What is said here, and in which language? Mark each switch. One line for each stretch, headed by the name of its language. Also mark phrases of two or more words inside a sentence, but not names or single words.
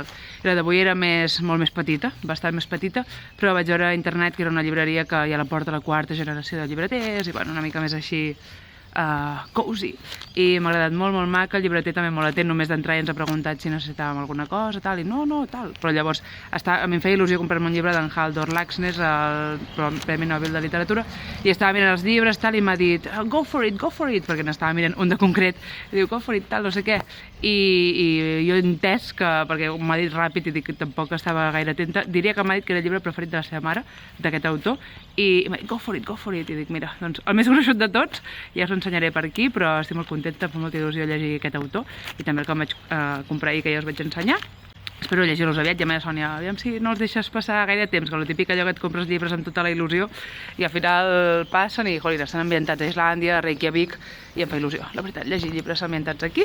Catalan: I la d'avui era molt més petita, bastant més petita, però vaig veure a internet que era una llibreria que ja la porta la 4ª generació de llibreters i bueno, una mica més així cozy, i m'ha agradat molt, molt maca. El llibreter també molt atent, només d'entrar i ens ha preguntat si necessitàvem alguna cosa, tal, i no, tal. Però llavors, a mi em feia il·lusió comprar-me un llibre d'en Haldor Laxness, el Premi Nobel de Literatura, i estava mirant els llibres, tal, i m'ha dit,
English: go for it,
Catalan: perquè n'estava mirant un de concret, i diu,
English: go for it,
Catalan: tal, no sé què. I jo he entès que, perquè m'ha dit ràpid i dic que tampoc estava gaire atenta, diria que m'ha dit que era el llibre preferit de la seva mare, d'aquest autor, i m'ha dit,
English: go for it,
Catalan: i dic, mira, doncs el més gruixut de tots, ja us ensenyaré per aquí, però estic molt contenta, fa molta il·lusió llegir aquest autor, i també el que em vaig comprar ahir, que ja us vaig ensenyar. Espero llegir-los aviat, ja m'ha dit Sònia, aviam si no els deixes passar gaire temps, que el típic allò que et compres llibres amb tota la il·lusió i al final passen i, jolina, estan ambientats a Islàndia, a Reykjavik, i em fa il·lusió, la veritat, llegir llibres ambientats aquí.